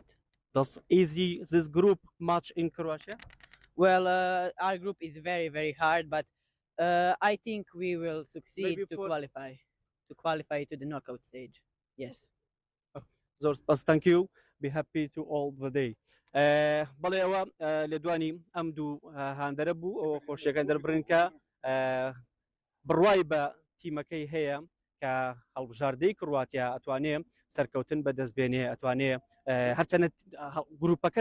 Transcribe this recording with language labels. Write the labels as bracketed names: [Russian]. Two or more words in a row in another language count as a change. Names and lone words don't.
[English] Is this group much in Croatia? Well, our group is very hard, but I think we will succeed to qualify to the knockout stage. Yes. Thank you. Be happy to all the day. [Central Kurdish] بەڵێ ئەوە لە دوانی ئەم دوو هاندەرە بوو ئەوە خۆشیەکان دەربڕن کە بڕوای بە تیمەکەی هەیە کە هەڵبژاردەی کرواتیا ئەتوانێ سەرکەوتن بەدەستبێنێ ئەتوانێ هەرچەنە گروپەکە